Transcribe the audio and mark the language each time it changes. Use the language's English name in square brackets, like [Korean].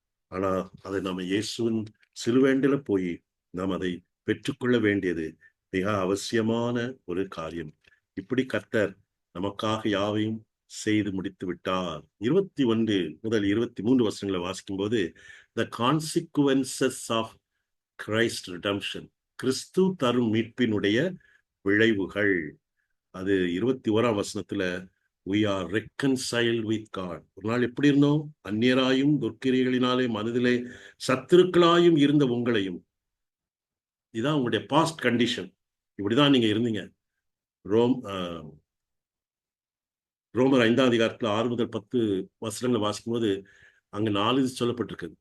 [Tamil] ஆனா அதை நம்ம இயேசுவின் சிலுவைண்டில போய் நாம் அதை பெற்றுக்கொள்ள வேண்டியது மிக அவசியமான ஒரு காரியம். இப்படி கர்த்தர் நமக்காக யாவையும் செய்து முடித்து விட்டார். 21 முதல் 23 வசனங்களை வாசிக்கும் போது, [English] the consequences of Christ redemption, [Tamil] கிறிஸ்து தரும் மீட்பினுடைய விளைவுகள். அது 21ஆம் வசனத்துல, [English] we are reconciled with God. [Tamil] ஒரு நாள் எப்படி இருந்தோம்? அந்நியராயும் துர்க்கிரியைகளினாலே மனதிலே சத்துருக்களாயும் இருந்த உங்களையும், இதான் உங்களுடைய [English] past condition, [Tamil] இப்படிதான் நீங்க இருந்தீங்க. ரோமர் 5ஆம் அதிகாரத்துல 6 முதல் 10 வசனங்களை வாசிக்கும் போது அங்க 4 இது சொல்லப்பட்டிருக்கு.